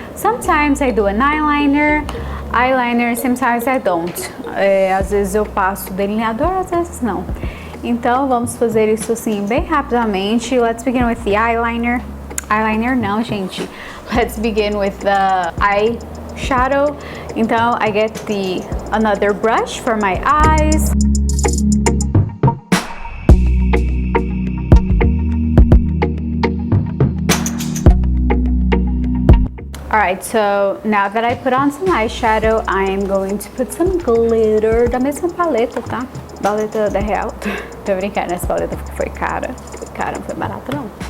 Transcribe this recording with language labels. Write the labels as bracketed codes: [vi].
[en] Sometimes I do an eyeliner, sometimes I don't. [pt] Às vezes eu passo delineador, às vezes não. Então vamos fazer isso assim bem rapidamente. [en] Let's begin with the eyeliner. Eyeliner [pt] não, gente. [en] Let's begin with the eyeshadow. [pt] Então [en] I get another brush for my eyes. Alright, so now that I put on some eyeshadow, I am going to put some glitter [pt] da mesma paleta, tá? Paleta da Real. Tô brincando, essa paleta foi cara. Não foi barata não.